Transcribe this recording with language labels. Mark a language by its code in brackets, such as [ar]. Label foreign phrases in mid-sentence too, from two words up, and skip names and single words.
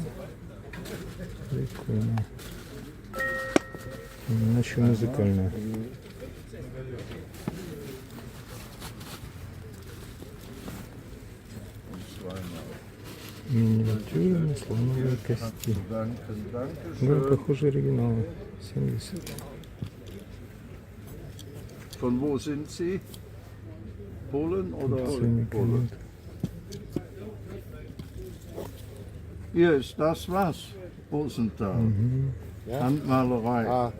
[ru] Прикольно. Иначе музыкальная. Миниатюрные слоновые кости. Да, похоже оригиналы. 70. [de] Von wo sind Sie? Polen oder [ru] Ценник [de] Polen? [ru] нет. [de] Hier ist das was? Rosenthal. Handmalerei.